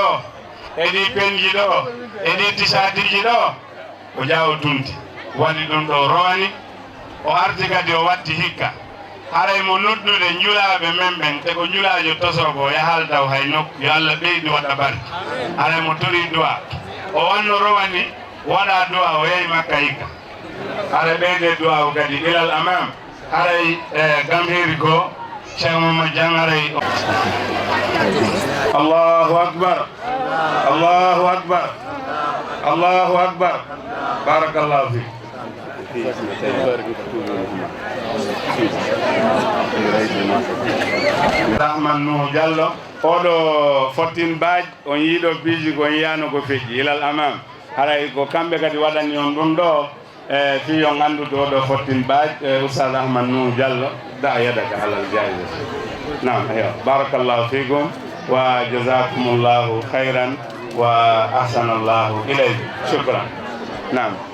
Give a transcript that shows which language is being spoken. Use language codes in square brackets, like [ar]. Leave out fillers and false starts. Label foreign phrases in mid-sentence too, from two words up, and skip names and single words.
[ff] eɗi penji ɗo eɗi tisatiji ɗo o jawo tumti waɗi ɗum ɗo rowani o arti kadi o watti hikka haray mo noddude njulaɓe men ɓen te ko njulajo tosogo yahal daw hay nokku yo Allah ɓeydi waɗa bari haray mo tori duwa o wanno rowani waɗa duwa o yehi makka hikka haray ɓeyde duwa o kadi ilal amam haray gam heri ko Cheikh Mamadou Diang haray [ar] الله أكبر الله أكبر الله أكبر بارك الله فيك Rahman Nuh Diallo [ff] oɗo 14 baaj on yiiɗo piiji ko yiyano ko feƴƴi ilal amam haray ko kamɓe kadi waɗani on ɗum ɗo fi on anndude oɗo 14 baaj Oustaz Rahman Nuh Diallo da yadaka alal jaize nam eyo [ar] بارك الله فيكم وجزاكم الله خيرا وأحسن الله إليكم شكرا [ff] nam